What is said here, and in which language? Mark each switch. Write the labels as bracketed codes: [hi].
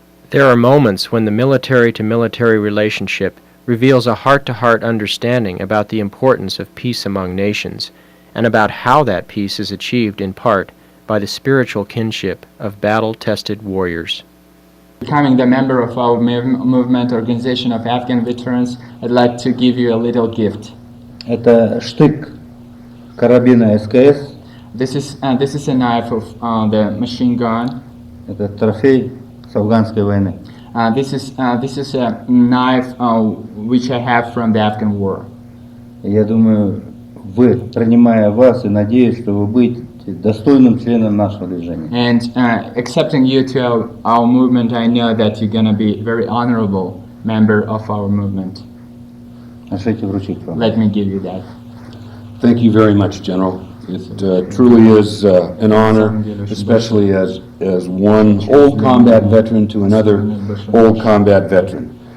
[en] There are moments when the military-to-military relationship reveals a heart-to-heart understanding about the importance of peace among nations, and about how that peace is achieved in part by the spiritual kinship of battle-tested warriors. Becoming the member of our movement, Organization of Afghan Veterans, I'd like to give you a little gift. [ru] Это штык карабина СКС. [en] This is a knife of the machine gun. [ru] Это трофей с афганской войны. [en] This is a knife which I have from the Afghan war. [ru] Я думаю, вы, принимая вас, и надеюсь, что вы будете достойным членом нашего движения. [en] And accepting you to our movement, I know that you're gonna be a very honorable member of our movement. [ru] Разрешите вручить вам. [en] Let me give you that. Thank you very much, General. It truly is an honor, especially as one old combat veteran to another old combat veteran.